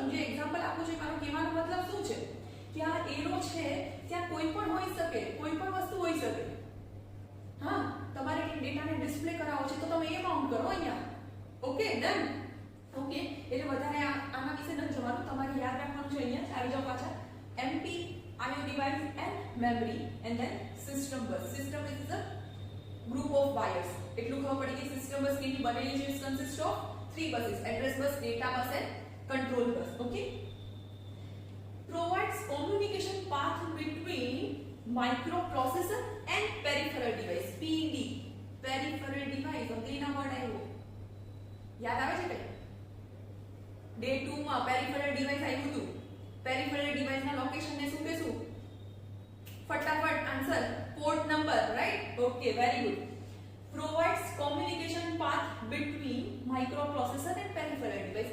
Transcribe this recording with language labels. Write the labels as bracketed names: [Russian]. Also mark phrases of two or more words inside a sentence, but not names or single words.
[Gujarati] હું જે એક્ઝામ્પલ આપું છું મારો કહેવાનો મતલબ શું છે કે આ એરો છે ત્યાં કોઈ પણ હોઈ શકે, કોઈ પણ વસ્તુ હોઈ શકે. હા, તમારે ડેટાને ડિસ્પ્લે કરાવવો છે તો તમે એ માઉન્ટ કરો અહીંયા. [English] okay, done. [Gujarati] ઓકે, એટલે વધારે આના વિશે ન જવાનું, તમારે યાદ રાખવાનું છે. અહીંયા આવી જાઓ પાછા. [English] MP, IO device and memory and then system bus. System is a group of wires. [Gujarati] એટલું ખબર પડી કે [English] system bus [Gujarati] કેની બનેલી છે? [English] it consist of 3 buses, address bus, data bus and control bus. Okay, provides communication path between microprocessor and peripheral device. PD, peripheral device. [Gujarati] અંગ્રેજીના વર્ડ આવ્યો, યાદ આવે છે કઈ? ડે 2 માં [English] peripheral device [Gujarati] આવ્યું હતું. [English] peripheral deviceના [Gujarati] લોકેશનને શું કહેશું? [English] ફટાફટ answer, port number, right? okay, very good. provides communication path between microprocessor and peripheral device.